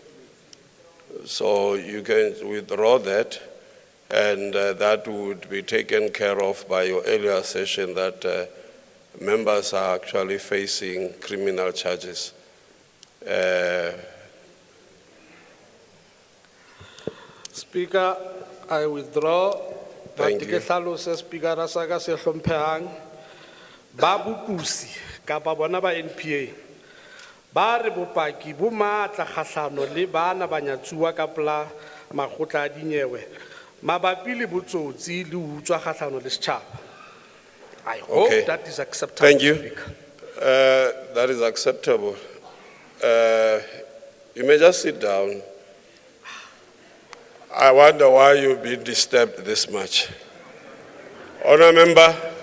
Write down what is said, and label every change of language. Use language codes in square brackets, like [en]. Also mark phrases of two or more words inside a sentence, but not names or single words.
[en] So you can withdraw that, and that would be taken care of by your earlier session that members are actually facing criminal charges. Speaker, I withdraw. Thank But you. [st] ke hlalose Speaker ra sa ka se hlomphehang ba bopusi kapa bona ba NPA ba re bopaki bo matla kgahlano le bana banyatsuwa ka pola makgotla a dinyewe mabapi le botsotsi le utswa kgahlano le setjhaba. [en] I hope Okay. that is acceptable. Thank you. Speaker. That is acceptable. You may just sit down. I wonder why you've been disturbed this much. Honourable member.